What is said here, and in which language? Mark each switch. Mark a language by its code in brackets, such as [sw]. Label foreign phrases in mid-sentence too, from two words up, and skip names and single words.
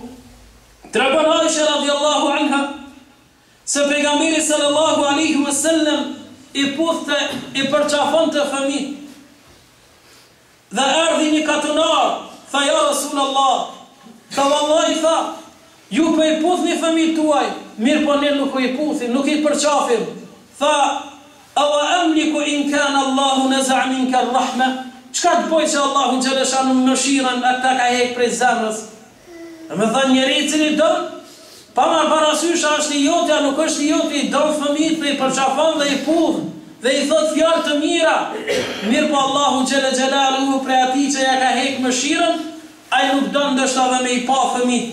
[sq] Tregon Aisha [ar] رضي الله عنها [sq] se pejgamberi [ar] صلى الله عليه وسلم [sq] i puthte, i përqafon të fëmijë. Dhe erdhi një katunar, tha: [ar] "يا رسول الله, [sq] tha vallahi, tha, ju po i puthni fëmijët tuaj, mirë po ne nuk i puthim, nuk i përqafim." Tha: [ar] "أوأملك إن كان الله نزع منك الرحمة", [sq] çka të bëj që Allahu [ar] جل شأنه [sq] mëshirën ata ka heq prej zemrës? Me thënë njeri i cili don, pa marrë parasysh është i jotja, nuk është i jotja, i don fëmijët dhe i përqafon dhe i puth dhe i thot fjalë të mira. Mirë po Allahu [ar] جل جلاله [sq] prej atij që ja ka heq mëshirën, ai nuk don ndoshta dhe me i pa fëmijët.